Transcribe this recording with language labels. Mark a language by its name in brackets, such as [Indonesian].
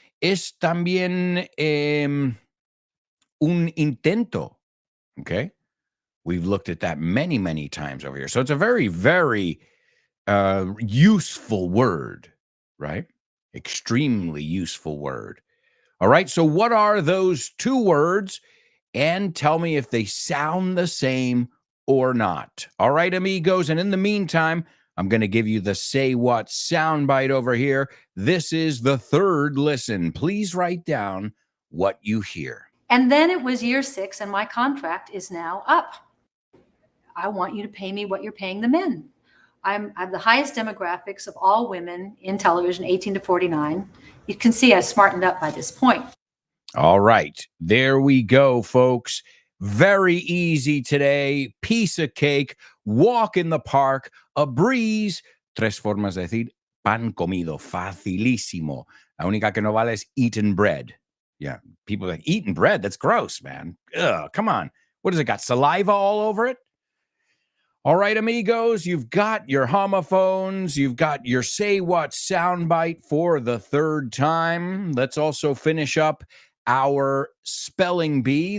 [Spanish] Es también un intento, okay? [English] We've looked at that many, many times over here. So it's a very, very useful word, right? Extremely useful word. All right, so what are those two words? And tell me if they sound the same or not. All right, amigos, and in the meantime, I'm going to give you the Say What soundbite over here. This is the third listen. Please write down what you hear. And then it was year 6, and my contract is now up. I want you to pay me what you're paying the men. I have the highest demographics of all women in television, 18 to 49. You can see I smartened up by this point. All right, there we go, folks. Very easy today. Piece of cake, walk in the park, a breeze. [Spanish] Tres formas de decir pan comido, facilísimo. La única que no vale es [English] eaten bread. Yeah, people like eating bread. That's gross, man. Ugh, come on. What has it got? Saliva all over it? All right, amigos, you've got your homophones. You've got your Say What soundbite for the third time. Let's also finish up our spelling bee.